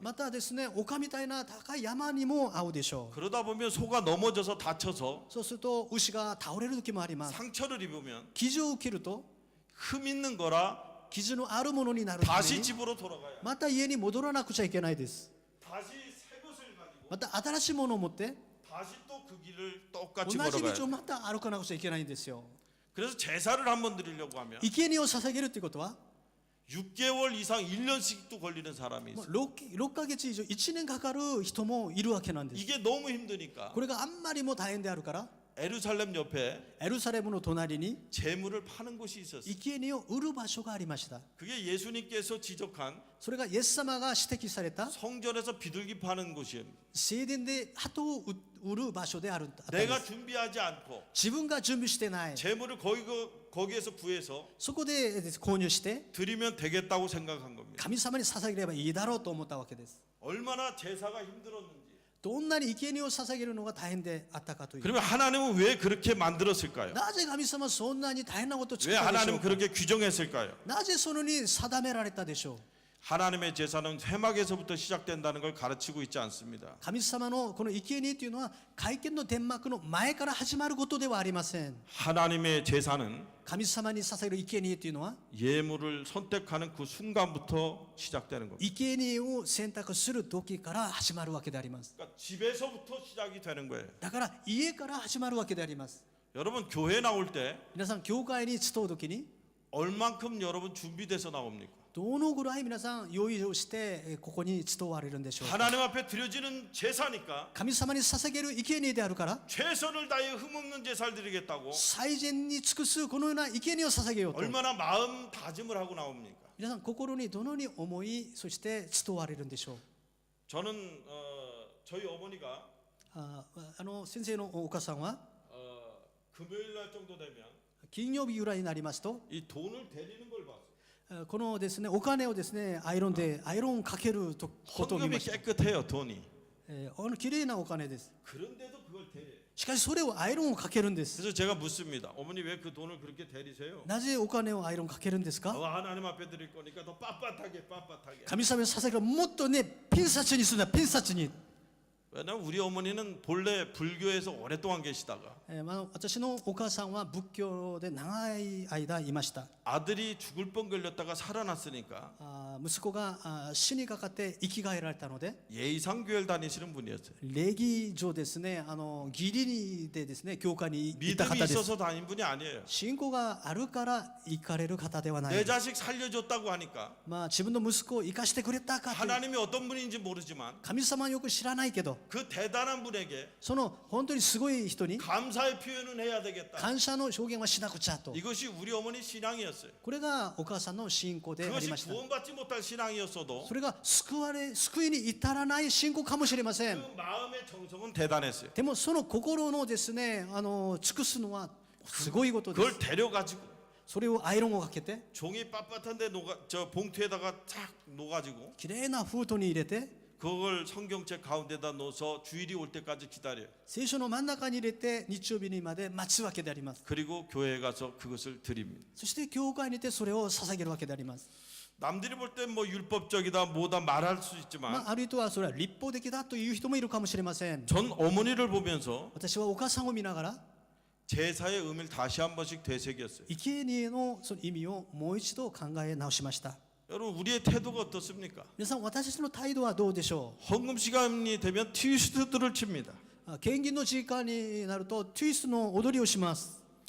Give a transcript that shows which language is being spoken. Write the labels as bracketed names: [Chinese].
[Japanese] またですね丘みたいな高い山にも遭うでしょう。 [Korean] 그러다 보면 소가 넘어져서 다쳐서 [Japanese] そうすると牛が倒れる時もあります。 [Korean] 상처를 입으면 [Japanese] 傷を受けると [Korean] 흠 있는 거라 [Japanese] 傷のあるものになるため [Korean] 다시 [Japanese] に [Korean] 집으로 돌아가야 [Japanese] また家に戻らなくちゃいけないです。 [Korean] 다시 새 것을 가지고 [Japanese] また新しいものを持って [Korean] 다시 또 그 길을 [Japanese] 同 [Korean] 똑같이 [Japanese] じ [Korean] 걸어가야 [Japanese] 道を [Korean] 돼. [Japanese] また歩かなくちゃいけないんですよ。 [Korean] 그래서 제사를 한번 드리려고 하면 [Japanese] 生贄を捧げるということは [Korean] 6개월 이상 1년씩도 걸리는 사람이 [Japanese] もう [Korean] 있어요. [Japanese] 6ヶ月以上1年かかる人もいるわけなんです。 [Korean] 이게 너무 힘드니까 [Japanese] これがあんまりも大変であるから [Korean] 에루살렘 옆에 [Japanese] エルサレムの隣に [Korean] 재물을 파는 곳이 있었어요. [Japanese] 生贄を売る場所がありました。 [Korean] 그게 예수님께서 지적한 [Japanese] それがイエス様が指摘された [Korean] 성전에서 비둘기 파는 곳이에요. [Japanese] 聖殿で鳩を売る場所であるんだ。 [Korean] 내가 준비하지 않고 [Japanese] 自分が準備してない [Korean] 재물을 거기에서 구해서 [Japanese] そこで購入して [Korean] 드리면 되겠다고 생각한 겁니다. [Japanese] 神様に捧げればいいだろうと思ったわけです。 [Korean] 얼마나 제사가 힘들었는지. [Japanese] どんなに生贄を捧げるのが大変であったかという。 [Korean] 그러면 하나님은 왜 그렇게 만들었을까요? [Japanese] なぜ神様はそんなに大変なことを作 [Korean] 왜 [Japanese] ったでしょうか。 [Korean] 그렇게 규정했을까요? [Japanese] なぜそのに定められたでしょう。 [Korean] 하나님의 제사는 회막에서부터 시작된다는 걸 가르치고 있지 않습니다. [Japanese] 神様のこの生贄というのは会見の天幕の前から始まることではありません。 [Korean] 하나님의 제사는 [Japanese] 神様に捧げる生贄というのは [Korean] 예물을 선택하는 그 순간부터 시작되는 겁니다. [Japanese] 生贄を選択する時から始まるわけであります。 [Korean] 그러니까 집에서부터 시작이 되는 거예요. [Japanese] だから家から始まるわけであります。 [Korean] 여러분 교회 나올 때 [Japanese] 皆さん教会に集う時に [Korean] 얼만큼 여러분 준비돼서 나옵니까? [Japanese] どのぐらい皆さん用意をしてここに集われるんでしょうか。 [Korean] 하나님 앞에 드려지는 제사니까 [Japanese] 神様に捧げる生贄であるから [Korean] 최선을 다해 흠없는 제사를 드리겠다고 [Japanese] 最善に尽くすこのような生贄を捧げようと。 [Korean] 얼마나 마음 다짐을 하고 나옵니까? [Japanese] 皆さん心にどのように思いそして集われるんでしょう。 [Korean] 저는 저희 어머니가 [Japanese] 先生のお母さんは [Korean] 금요일 날 정도 되면 [Japanese] 金曜日ぐらいになりますと [Korean] 이 돈을 데리는 걸 봤어요. [Japanese] このですねお金をですねアイロンかけることを見 [Korean] 헌금이 [Japanese] ました。 [Korean] 깨끗해요 돈이. [Japanese] 綺麗なお金です。 [Korean] 그런데도 그걸 데려요. [Japanese] しかしそれをアイロンをかけるんです。 [Korean] 그래서 제가 묻습니다. 어머니 왜 그 돈을 그렇게 데리세요? [Japanese] なぜお金をアイロンかけるんですか。 [Korean] 하나님 앞에 드릴 거니까 더 빳빳하게. [Japanese] 神様に捧げるもっとねピンサチにするんだピンサチに。 [Korean] 왜냐면 우리 어머니는 본래 불교에서 오랫동안 계시다가 [Japanese] 私のお母さんは仏教で長い間いました。 [Korean] 아들이 죽을 뻔 걸렸다가 살아났으니까 [Japanese] 息子が死にかかって生き返られたので [Korean] 예의상교회를 다니시는 분이었어요. [Japanese] 礼儀上ですね義理でですね教会に行った [Korean] 믿음이 [Japanese] 方です。 [Korean] 있어서 다닌 분이 아니에요. [Japanese] 信仰があるから行かれる方ではない [Korean] 내 [Japanese] です。 [Korean] 자식 살려줬다고 하니까 [Japanese] 自分の息子を生かしてくれたかという [Korean] 하나님이 어떤 분인지 모르지만 [Japanese] 神様はよく知らないけど [Korean] 그 대단한 분에게 [Japanese] その本当にすごい人に [Korean] 감사의 표현은 해야 되겠다. [Japanese] 感謝の表現はしなくちゃと。 [Korean] 이것이 우리 어머니 신앙이었어요. [Japanese] これがお母さんの信仰であり [Korean] 그것이 [Japanese] ました。 [Korean] 구원받지 못할 신앙이었어도 [Japanese] それが救いに至らない信仰かもしれません。 [Korean] 그 마음의 정성은 대단했어요. [Japanese] でもその心のですね尽くすのはすごいことです。 [Korean] 그걸 데려가지고 [Japanese] それをアイロンをかけて [Korean] 종이 빳빳한데 저 봉투에다가 착 놓아가지고 [Japanese] きれいな封筒に入れて [Korean] 그걸 성경책 가운데다 넣어서 주일이 올 때까지 기다려요. [Japanese] 聖書の真ん中に入れて日曜日にまで待つわけであります。 [Korean] 그리고 교회에 가서 그것을 드립니다. [Japanese] そして教会にてそれを捧げるわけであります。 [Korean] 남들이 볼 땐 뭐 율법적이다 뭐다 말할 수 있지만 [Japanese] あるいはそれは立法的だという人もいるかもしれません。 [Korean] 전 어머니를 보면서 [Japanese] 私はお母さんを見ながら [Korean] 제사의 의미를 다시 한 번씩 되새겼어요. [Japanese] 生贄のその意味をもう一度考え直しました。 [Korean] 여러분 우리의 태도가 어떻습니까? [Japanese] 皆さん私たちの態度はどうでしょ [Korean] 헌금 시간이 되면 트위스트들을 칩니다. [Japanese] う。献金の時間になるとトゥイストの踊りをします。